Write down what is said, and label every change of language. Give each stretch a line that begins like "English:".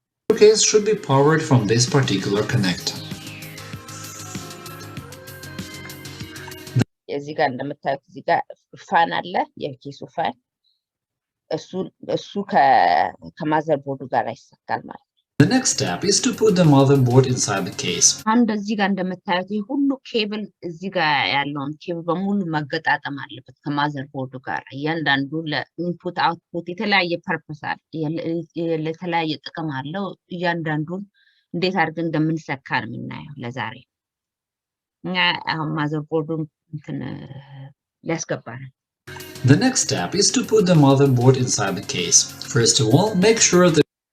English: The case should be powered from this particular connector.
Amharic: እዚህ ጋር እንደምታዩት እዚህ ጋር ፋን አለ፣ የኬሱ ፋን እሱ ከማዘርቦርዱ ጋር ይሰካል ማለት ነው።
English: The next step is to put the motherboard inside the case.
Amharic: አንድ እዚህ ጋር እንደምታዩት ሁሉ ኬብል እዚህ ጋር ያለውን ኬብል በሙሉ መገጣጠም አለበት ከማዘርቦርዱ ጋር። እያንዳንዱ ለኢንፑት አውትፑት የተለያየ ፐርፐስ አለ፣ ለተለያየ ጥቅም አለው። እያንዳንዱን እንዴት አድርገን እንደምንሰካ ነው የምናየው ለዛሬ። አሁን ማዘርቦርዱን ሊያስገባ ነው።
English: The next step is to put the motherboard inside the case. First of all, make sure that